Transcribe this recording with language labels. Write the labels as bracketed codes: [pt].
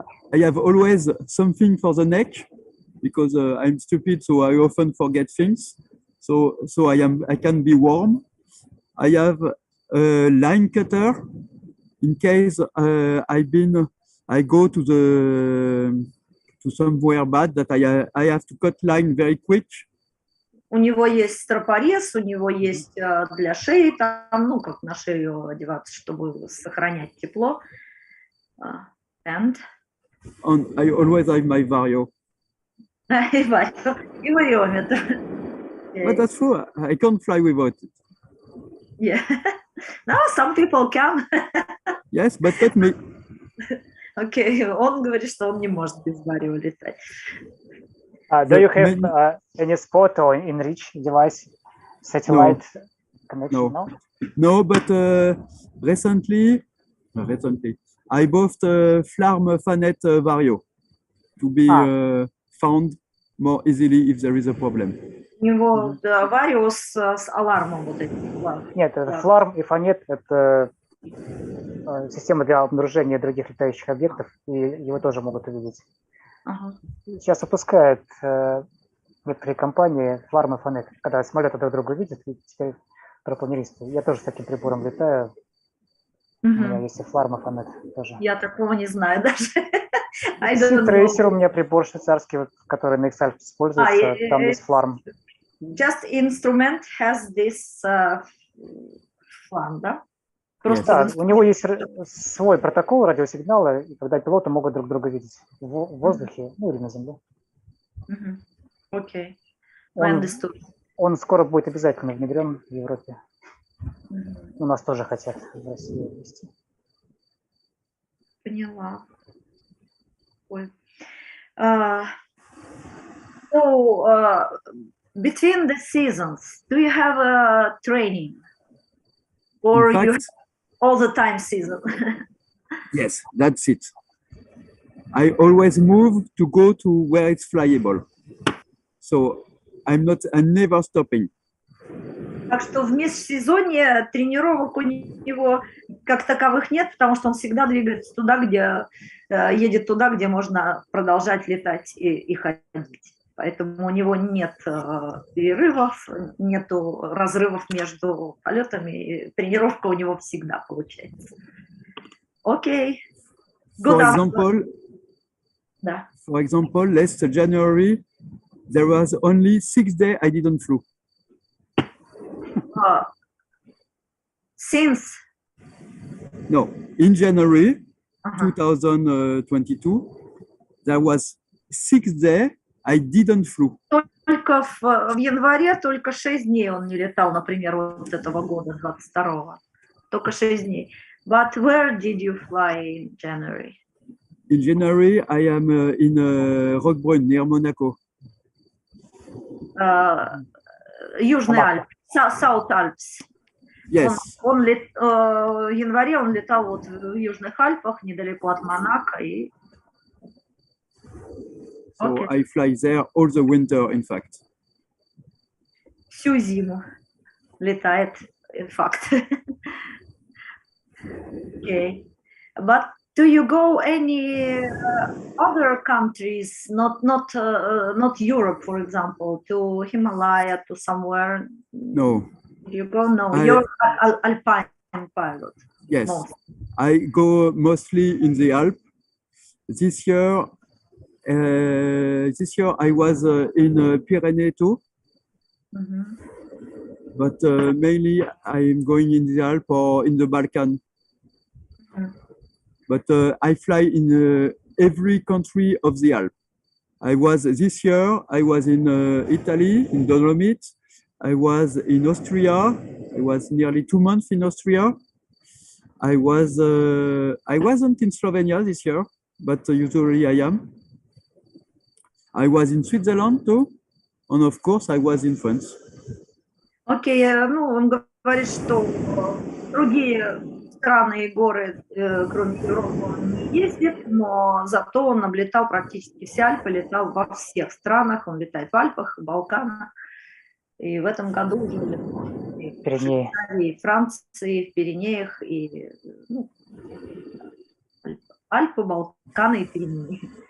[en] I have always something for the neck, because I'm stupid, so I often forget things. So I can be warm. I have a line cutter in case I go to somewhere bad that I have to cut line very quick. [ru] У него есть стропорез, у него есть для шеи, там, ну, как на шею одеваться, чтобы сохранять тепло. [en] And I always have my vario. [ru] и вариометр. [en] But that's true. I can't fly without it. Yeah. No, some people can. Yes, but let me. [ru] Окей, он говорит, что он не может без варио летать. [en] Do you have any spot or enrich device, satellite connection? No. No, but recently, I bought Flarm Fanet Vario to be found more easily if there is a problem. [ru] У него варио с алармом вот этим. Нет, Flarm и Fanet — это система для обнаружения других летающих объектов, и его тоже могут увидеть. Сейчас выпускают некоторые компании Flarm и Fanet, когда самолеты друг друга видят, и теперь тропланеристы. Я тоже с таким прибором летаю. У меня есть и Flarm и Fanet тоже. Я такого не знаю даже. Трейсер у меня прибор швейцарский, который на X-Alp используется, там есть Flarm. [en] Just instrument has this Flarm, [ru] да? Да, у него есть свой протокол радиосигнала, и когда пилоты могут друг друга видеть в воздухе, ну или на земле. Окей. Он скоро будет обязательно внедрен в Европе. У нас тоже хотят в России ввести. Поняла. [en] So, between the seasons, do you have a training? Or you have all the time season? Yes, that's it. I always move to go to where it's flyable. So I'm never stopping. [ru] Так что в межсезонье тренировок у него как таковых нет, потому что он всегда двигается туда, где едет туда, где можно продолжать летать и ходить. Поэтому у него нет перерывов, нету разрывов между полетами, и тренировка у него всегда получается. Окей. [en] For example, last January, there was only 6 days I didn't flew. Since? No, in January 2022, there was 6 days I didn't flew. [ru] Только в январе только 6 дней он не летал, например, вот этого года, 22-го. Только 6 дней. [en] But where did you fly in January? In January, I am in Roquebrune, near Monaco. [ru] Южный Альп, [en] South Alps. Yes. [ru] В январе он летал вот в Южных Альпах, недалеко от Монако. И... [en] So I fly there all the winter, in fact. [ru] Всю зиму летает, [en] in fact. Okay. But do you go any other countries, not Europe, for example, to Himalaya, to somewhere? No. You go? No, you're alpine pilot. Yes, most. I go mostly in the Alps. This year I was in Pyrenees too. But mainly I'm going in the Alps or in the Balkan. But I fly in every country of the Alps. This year I was in Italy, in Dolomites. I was in Austria. I was nearly 2 months in Austria. I wasn't in Slovenia this year, but usually I am. I was in Switzerland too, and of course I was in France. [ru] Окей, ну он говорит, что другие страны и горы, кроме Европы, он не ездит, но зато он облетал практически все Альпы, летал во всех странах, он летает в Альпах, в Балканах, и в этом году уже летал в Швейцарии, в Франции, в Пиренеях, и ну, Альпы, Балканы и Пиренеи.